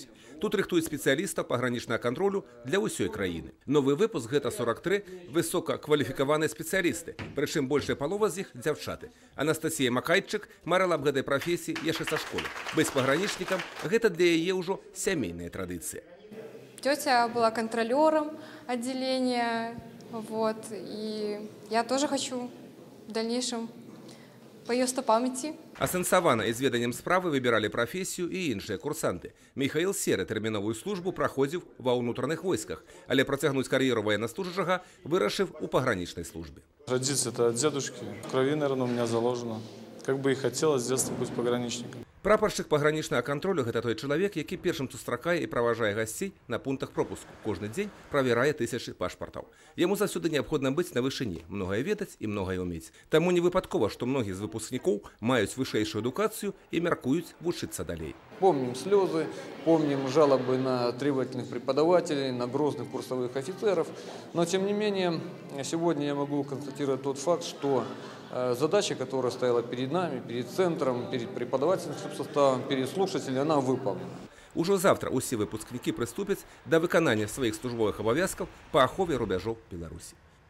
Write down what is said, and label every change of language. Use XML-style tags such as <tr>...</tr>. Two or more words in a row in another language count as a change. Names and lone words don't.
<be>Тут рыхтуюць спецыялістаў пагранічнага кантролю для ўсёй краіны. Новы выпуск гэта 43 высокакваліфікаваныя спецыялісты, прычым большая палова з іх дзяўчаты. Анастасія Макайчык марыла аб гэтай прафесіі яшчэ са школы. Быць пагранічнікам гэта для яе ўжо сямейная традыцыя.</be> <ru>Тетя была контролером отделения, и я тоже хочу в дальнейшем по ее стопам идти.</ru> <be>Асэнсавана і з веданнем справы выбіралі прафесію і іншыя курсанты. Михаил Серы тэрміновую службу праходзіў ва ўнутраных войсках, але працягнуць кар'еру военнослужащего вырашыў у пагранічнай службе.</be> <ru>Родиться это от дедушки, в крови, наверное, у меня заложено. Как бы и хотелось с детства быть пограничником.</ru> <be>Прапаршчык пагранічнага кантролю гэта той чалавек, які першым сустракае і праважае гасцей на пунктах пропуску. Кожны дзень правярае тысячы пашпартаў. Яму заўсёды неабходна быць на вышыні, многае ведаць і многае ўмець. Таму не выпадкова, што многія з выпускнікоў маюць вышэйшую адукацыю і мяркуюць вучыцца далей.</be> <ru>Помним слезы, помним жалобы на требовательных преподавателей, на грозных курсовых офицеров. Но тем не менее, сегодня я могу констатировать тот факт, что задача, которая стояла перед нами, перед центром, перед преподавательским составом, перед слушателями, она выполнена.</ru> <be>Ужо завтра усе выпускнікі прыступяць да выканання сваіх службовых абавязкаў па ахове рубяжоў Беларусі.</be>